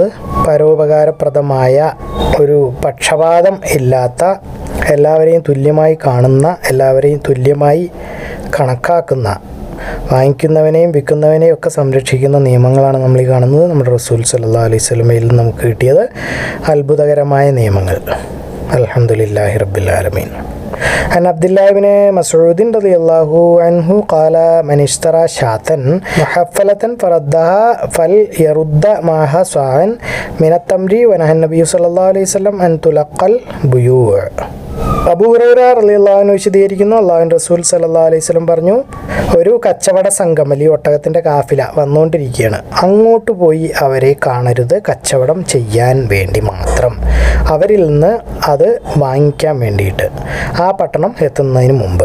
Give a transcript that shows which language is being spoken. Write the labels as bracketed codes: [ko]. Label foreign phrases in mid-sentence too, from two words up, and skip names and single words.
[ml] പരോപകാരപ്രദമായ ഒരു പക്ഷപാതം ഇല്ലാത്ത, എല്ലാവരെയും തുല്യമായി കാണുന്ന, എല്ലാവരെയും തുല്യമായി കണക്കാക്കുന്ന, വാങ്ങിക്കുന്നവനെയും വിൽക്കുന്നവനെയും ഒക്കെ സംരക്ഷിക്കുന്ന നിയമങ്ങളാണ് നമ്മൾ ഈ കാണുന്നത്. നമ്മുടെ റസൂൽ [ar] صلى الله عليه وسلم [ml] നമുക്ക് കിട്ടിയത് അത്ഭുതകരമായ നിയമങ്ങൾ. [ar] الحمد لله رب العالمين. عن عبد الله بن مسعود رضي الله عنه قال من اشترى شاة محفلة فردها فليرد معها صاعا من التمر. ونهى النبي صلى الله عليه وسلم أن تلقى البيوع. [ml] അബൂ ഹുറൈറ [ar] رضي الله عنه [ml] വിശദീകരിക്കുന്നു, അല്ലാഹുവിൻ്റെ റസൂൽ [ar] صلى الله عليه وسلم [ml] പറഞ്ഞു, ഒരു കച്ചവട സംഘം അല്ലെങ്കിൽ ഒട്ടകത്തിൻ്റെ കാഫില വന്നുകൊണ്ടിരിക്കുകയാണ്. അങ്ങോട്ട് പോയി അവരെ കാണരുത്, കച്ചവടം ചെയ്യാൻ വേണ്ടി മാത്രം, അവരിൽ നിന്ന് അത് വാങ്ങിക്കാൻ വേണ്ടിയിട്ട് ആ പട്ടണം എത്തുന്നതിന് മുമ്പ്.